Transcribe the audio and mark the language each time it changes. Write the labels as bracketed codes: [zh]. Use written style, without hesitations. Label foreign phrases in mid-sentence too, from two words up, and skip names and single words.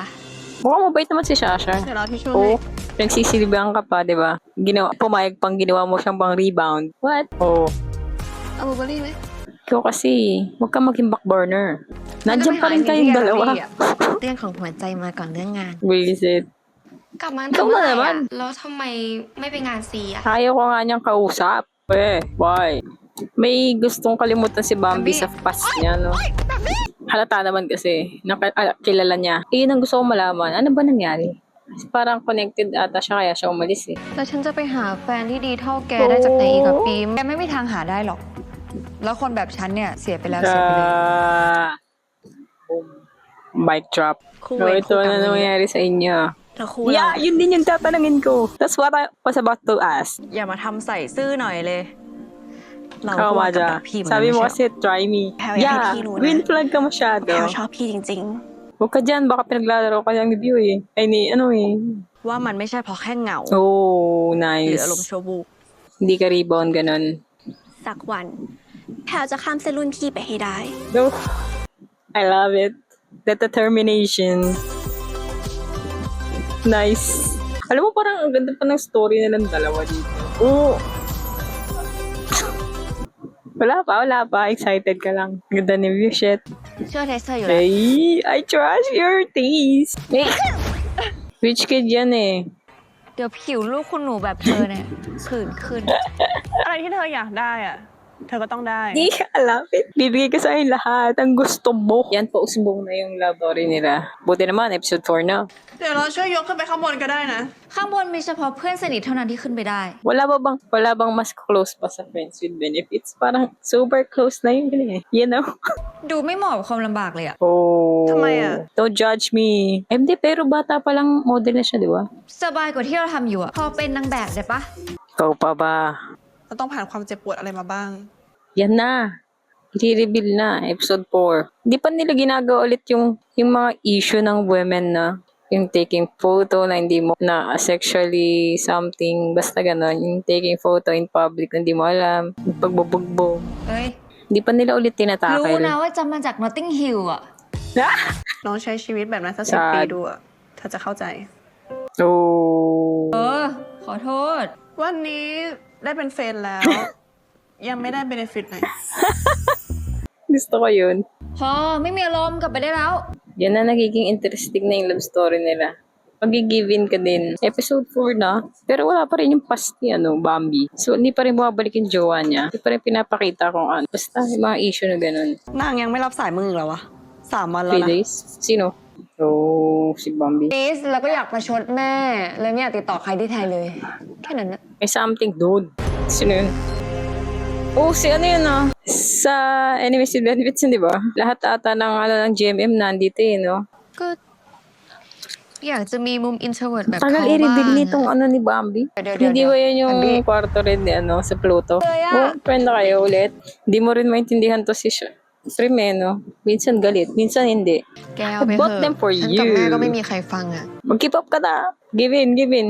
[tl] Mukhang mabait naman si Sasha. [th] เดี๋ยวเราที่ช่วยให้ [tl] Oo. Nagsisilbihan ka pa, di ba? Pumayag pang ginawa mo siyang pang rebound. What? Oo. [th] เอาบลูเบอร์รี่ไหม [tl] Ikaw kasi, huwag ka maging backburner. Nandiyan pa rin kayong dalawa. [th] เรื่องของหัวใจมาก่อนเรื่องงาน [en] Visit. [th] กลับมา [tl] Ikaw [th] ทำ [tl] na [th] อะไร [tl] naman. [th] อ่ะแล้วทำไมไม่ไปงานซีอ่ะ [tl] Ayaw ko nga niyang kausap. [en] Why? [tl] May gustong kalimutan si Bambi sa past niya, no? Halata naman kasi. Kilala niya. Yun ang gusto kong malaman. Ano ba nangyari? Parang connected ata siya kaya siya umalis eh. [th] แล้วฉันจะไปหาแฟนที่ดีเท่าแกได้จากไหนอีกอะปิม แกไม่มีทางหาได้หรอก แล้วคนแบบฉันเนี่ยเสียไปแล้วเสียไปเลย [en] Boom. Mic drop. [th] คู่ [en] No, [th] เวร [tl] ito [th] คู่กรรม [tl] na nangyari sa inyo. [th] แล้วคู่เรา [en] Yeah, [tl] yun din yung tatanungin ko. [en] That's what I was about to ask. [th] อย่ามาทำใส่ซื่อหน่อยเลย เรา เข้า ก็ มา ว่ากับ จ้ะ แบบพี่เหมือนกั [tl] Sabi [th] น [tl] mo [th] ไม่ใช่ [tl] kasi, [en] try me. Hell yeah, Yeah, [th] พี่รู้นะ [en] green flag [tl] ka masyado. [th] แพลวชอบพี่จริง [tl] Huwag ka dyan, baka pinaglalaro ka lang ni View eh. Ay, ni, ano eh. [th] ว่ามันไม่ใช่เพราะแค่เหงา [en] Oh, [th] หรือ [en] nice. [th] อารมณ์ชั่ววูบ [tl] Hindi ka rebound, ganun. [th] ๆ สักวัน แพลวจะข้ามเส้นรุ่นพี่ไปให้ได้ [en] No. I love it. That determination. Nice. [tl] Alam mo, parang ang ganda pa ng story nilang dalawa dito. Oh. Wala pa. Excited ka lang. Ganda ni View, shit. [th] เชื่อเทสเตอร์อยู่แล้ว [en] Hey, I trust your taste. Hey. Rich kid [tl] yan eh. [th] เดี๋ยวผิวลูกคุณหนูแบบเธอเนี่ยผื่นขึ้น ๆ อะไรที่เธออยากได้อ่ะ เธอก็ต้องได้ [tl] Di ka lapit. Bibigay ka sa akin lahat. Ang gusto mo. Yan po, usbong na yung [en] love story [tl] nila. Buti naman, episode 4 na. [th] เดี๋ยวเราช่วยยกขึ้นไปข้างบนก็ได้นะ ข้างบนมีเฉพาะเพื่อนสนิทเท่านั้นที่ขึ้นไปได้ [tl] Wala bang mas close pa sa [en] friends with benefits? [tl] Parang super close na yun. [en] Eh. You know? [th] ดูไม่เหมาะกับความลำบากเลยอะ [en] Oh. [tl] Tama yan. [en] Don't judge me. [tl] Hindi, pero bata pa lang model na siya, di ba? [th] สบายกว่าที่เราทำอยู่อะพอเป็นนางแบบได้ปะ [tl] Ikaw pa ba? [th] เราต้องผ่านความเจ็บปวดอะไรมาบ้าง [tl] Yan na. I-reveal na. Episode 4. Hindi pa nila ginagawa ulit yung mga issue ng women na yung [en] taking photo [tl] na hindi mo na [en] sexually something [tl] basta ganon yung [en] taking photo in public [tl] na hindi mo alam yung pagbubugbog [th] เอ้ย [tl] Hindi pa nila ulit [th] รู้ [tl] tinatakil. [th] นะว่าจำมาจาก Notting Hill อ่ะ ลองใช้ชีวิตแบบนั้นสัก [en] Sad [th] 10 ปีดูอะเธอจะเข้าใจ โอ้ ขอโทษ วันนี้ได้เป็นเฟรนด์แล้ว ยังไม่ได้เบเนฟิตเลย [tl] gusto ko yun. [th] พอไม่มีอารมณ์กลับไปได้แล้ว [tl] Yan na nagiging interesting na yung [en] love story [tl] nila. Mag-give-in ka din. Episode 4 na. Pero wala pa rin yung past ni Bambi. So, hindi pa rin bumabalik yung jowa niya. Hindi pa rin pinapakita kung ano. Basta yung mga issue na ganun. [th] นางยังไม่รับสายมึงอีกแล้ววะ3 วันแล้ว 3 นะ days? Sino? Oh, si Bambi. พีซแล้วก็อยากประชดแม่เลยไม่อยากติดต่อใครที่ไทยเลย แค่นั้นนะ [tl] May something, dude. Sino yun? Oh, si ano yun Sa Enemies with Benefits yun, di ba? Lahat ata ng GMM nandito no? [th] ก็อยากจะมีมุม introvert แบบ [tl] Tagal [th] เขาบ้าง [tl] i-reveal nitong ni Bambi. Dio. Hindi ba yan yung kwarto rin ni sa Pluto? Oh, friend na kayo ulit. Hindi mo rin maintindihan to si Prim no? Minsan galit, minsan hindi. [th] แกเอาไป [en] I [th] เถ [en] bought [th] อะ [en] them for [th] ฉัน [en] you. [th] กับแม่ก็ไม่มีใครฟังอ่ะ [tl] Mag-keep up ka na. [en] Give in, give in.